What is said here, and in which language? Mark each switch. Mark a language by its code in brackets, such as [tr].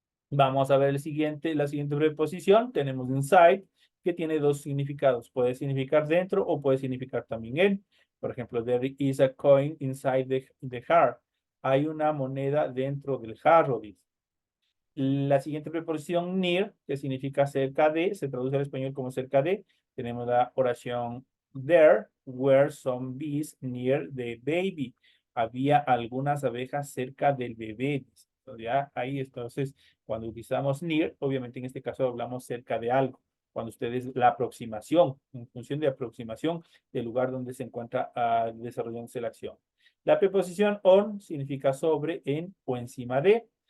[es] Vamos a ver la siguiente preposición. Tenemos inside, que tiene dos significados. Puede significar dentro o puede significar también en. Por ejemplo, [en] there is a coin inside the jar. [es] Hay una moneda dentro del jarro, dice. La siguiente preposición near, que significa cerca de, se traduce al español como cerca de. Tenemos la oración [en] there were some bees near the baby. [es] Había algunas abejas cerca del bebé. Entonces, ya ahí entonces, cuando utilizamos near, obviamente en este caso hablamos cerca de algo. Cuando ustedes la aproximación, en función de aproximación del lugar donde se encuentra desarrollándose la acción. La preposición on significa sobre, en o encima de.